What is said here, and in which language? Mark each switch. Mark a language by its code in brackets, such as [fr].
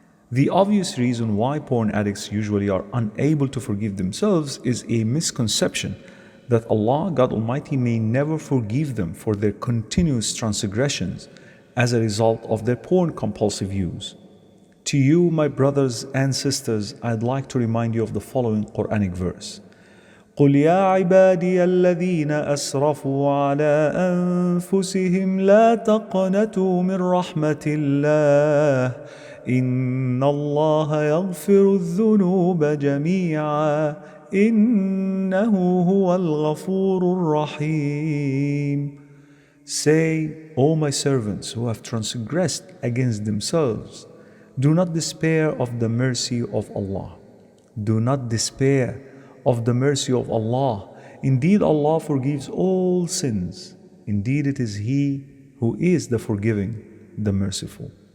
[en] The obvious reason why porn addicts usually are unable to forgive themselves is a misconception that Allah, God Almighty, may never forgive them for their continuous transgressions as a result of their porn compulsive use. To you, my brothers and sisters, I'd like to remind you of the following Quranic verse. [ar] قل يا عبادي الذين أسرفوا على أنفسهم لا تقنطوا من رحمة الله إن الله يغفر الذنوب جميعا إنه هو الغفور الرحيم. [en] Say, O my servants who have transgressed against themselves, do not despair of the mercy of Allah. Do not despair of the mercy of Allah. Indeed, Allah forgives all sins. Indeed, it is He who is the forgiving, the merciful.